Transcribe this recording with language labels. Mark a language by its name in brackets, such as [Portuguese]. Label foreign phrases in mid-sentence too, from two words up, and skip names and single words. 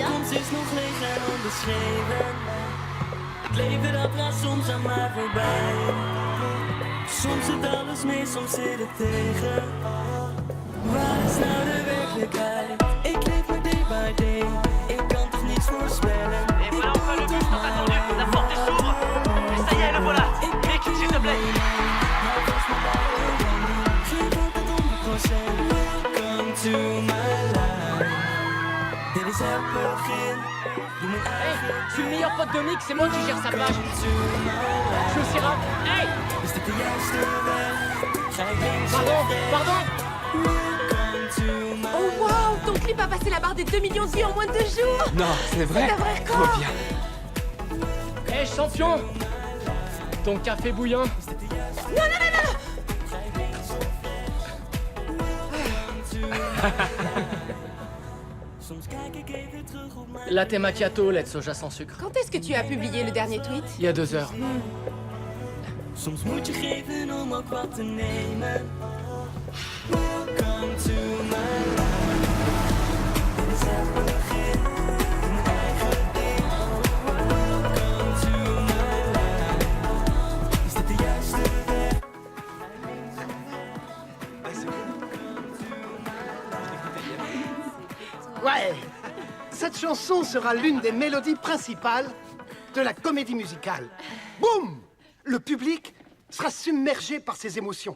[Dutch] is nog leeg en onbeschreven. Het leven dat gaat soms aan mij voorbij. Soms zit alles mee, soms zit het tegen. Waar is nou de werkelijkheid? Ik leef maar [English] day by day. [Dutch] Ik kan toch niets voorspellen. [French] Et voilà enfin le bus tant attendu. La porte s'ouvre. Et ça y est, le voilà. Mick, s'il te plaît. [English] Welcome to my life. [Dutch] Dit is het begin. [French] Hey, je suis le meilleur pote de Mick, c'est moi qui gère sa plage. Je suis aussi rap. Hey! [Dutch] Is dit de juiste weg? Ga ik links Pardon, of pardon! [English] Welcome to my [French] Oh wow, ton clip a passé la barre des 2 millions de vues en moins de 2 jours. Non, c'est vrai. C'est un vrai record. Trop bien. Hey champion! Ton café bouillant. [Dutch] Soms kijk ik even terug op mijn [French] Latte macchiato, lait de soja sans sucre. Quand est-ce que tu as publié le dernier tweet? Il y a 2 heures. [Dutch] Soms moet je geven om ook wat te nemen. [English] Welcome to my life. [Dutch] Dit is het begin. Mijn eigen ding. [English] Welcome to my life. [Dutch] Is dit de juiste weg? [French] Ouais, cette chanson sera l'une des mélodies principales de la comédie musicale. Boum! Le public sera submergé par ses émotions.